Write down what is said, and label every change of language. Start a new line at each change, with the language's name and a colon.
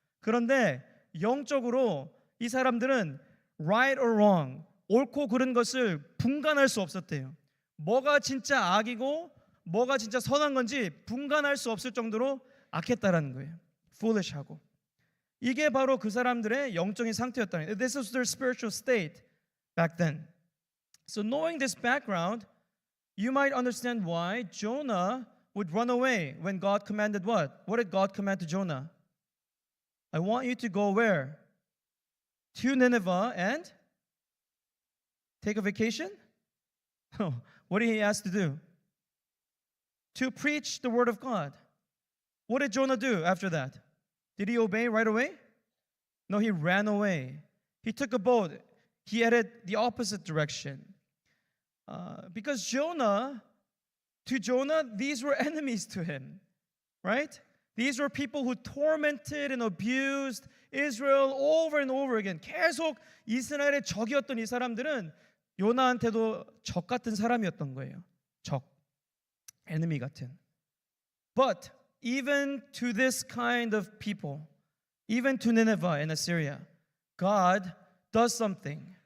Korean: 그런데 영적으로 이 사람들은
English: right or wrong,
Korean: 옳고 그른 것을 분간할 수 없었대요. 뭐가 진짜 악이고 뭐가 진짜 선한 건지 분간할 수 없을 정도로 악했다라는 거예요. foolish하고. 이게 바로 그 사람들의 영적인 상태였다는 거예요.
English: This was their spiritual state back then. So knowing this background, you might understand why Jonah would run away when God commanded what? What did God command to Jonah? I want you to go where? To Nineveh and take a vacation? No. What did he ask to do? To preach the word of God. What did Jonah do after that? Did he obey right away? No, he ran away. He took a boat. He headed the opposite direction. Because to Jonah, these were enemies to him, right? These were people who tormented and abused Israel over and over again.
Korean: 계속 이스라엘의 적이었던 이 사람들은 요나한테도 적 같은 사람이었던 거예요. 적, enemy 같은.
English: But even to this kind of people, even to Nineveh and Assyria, God does something.